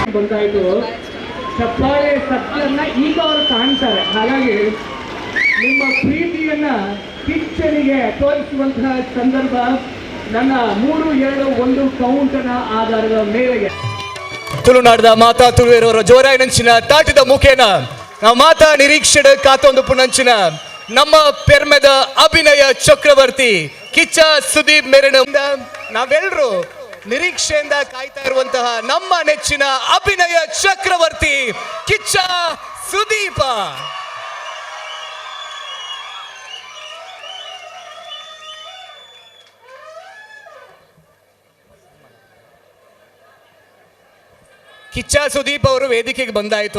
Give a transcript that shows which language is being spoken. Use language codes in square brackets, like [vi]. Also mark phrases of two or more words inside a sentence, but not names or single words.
[kn] ಬಂದಾಯ್ತು. ಚಪ್ಪಾಳೆ ಸತ್ಯನ್ನ ಈಗ ಅವರು ಕಾಣ್ತಾರೆ. ಹಾಗಾಗಿ ನಿಮ್ಮ ಪ್ರೀತಿಯನ್ನ ಕಿಚ್ಚನಿಗೆ ತೋರಿಸುವಂತಹ ಸಂದರ್ಭ ನನ್ನ 3-2-1 ಕೌಂಟನ ಆಧಾರದ ಮೇರೆಗೆ [tcy] ತುಳುನಾಡದ ಮಾತಾ ತುಳುವೇರವರ ಜೋರಾಯಿ ನಂಚಿನ ತಾಟಿದ ಮುಖೇನ ನಾವು ಮಾತಾ ನಿರೀಕ್ಷೆಡ ಕಾತೊಂದು ಪುಣಂಚಿನ ನಮ್ಮ ಪೆರ್ಮೆದ ಅಭಿನಯ ಚಕ್ರವರ್ತಿ ಕಿಚ್ಚ ಸುದೀಪ್ ಮೇರೆನಿಂದ [kn] ನಾವೆಲ್ಲರೂ ನಿರೀಕ್ಷೆಯಿಂದ ಕಾಯ್ತಾ ಇರುವಂತಹ ನಮ್ಮ ನೆಚ್ಚಿನ ಅಭಿನಯ ಚಕ್ರವರ್ತಿ ಕಿಚ್ಚ ಸುದೀಪ. ಕಿಚ್ಚ ಸುದೀಪ್ ಅವರು ವೇದಿಕೆಗೆ ಬಂದಾಯ್ತು.